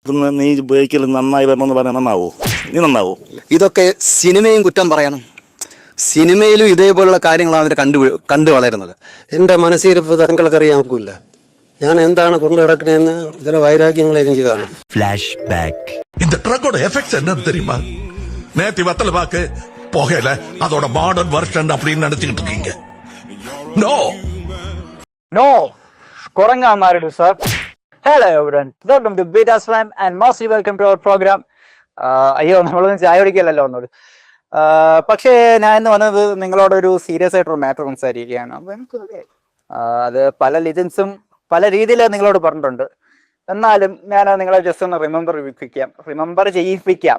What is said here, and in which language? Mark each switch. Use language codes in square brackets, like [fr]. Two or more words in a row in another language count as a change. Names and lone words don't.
[ml] ഇതൊന്ന് നീ ഉപയോഗിക്കൽ നന്നായി വരണമെന്ന് പറഞ്ഞാൽ നന്നാവോ? നീ നന്നാവോ? ഇതൊക്കെ സിനിമയും കുറ്റം പറയണം. സിനിമയിലും ഇതേപോലുള്ള കാര്യങ്ങളാണ് അവർ കണ്ടു വളരുന്നത്. എൻ്റെ മനസ്സിലിപ്പോൾ താങ്കൾക്കറിയാൻ ഒക്കില്ല. ഞാൻ എന്താണ് കൊണ്ടു കിടക്കണേന്ന് ചില വൈരാഗ്യങ്ങൾ എനിക്ക് കാണും. [en] flash back. [ta] இந்த ட்ரக்கோட எஃபெக்ட்ஸ் என்ன தெரியுமா? நேத்தி வத்தல பாக்கு போகல அதோட [en] modern version [ta] அப்படின்னு நினைச்சுக்கிட்டு இருக்கீங்க. [en] No, Korangamaridu sir. Hello everyone, welcome to Beta Slam and mostly welcome to our program. [ml] അയ്യോ നമ്മളൊന്നും ചായ കുടിക്കല്ലോ ഒന്നോട്. പക്ഷേ ഞാൻ ഇന്ന് വന്നത് നിങ്ങളോടൊരു സീരിയസ് ആയിട്ടൊരു മാറ്റർ സംസാരിക്കുകയാണ്. അത് പല ലിജൻസും പല രീതിയിൽ നിങ്ങളോട് പറഞ്ഞിട്ടുണ്ട്. എന്നാലും ഞാൻ നിങ്ങളെ ജസ്റ്റ് ഒന്ന് റിമെമ്പർ ചെയ്യിപ്പിക്കാം.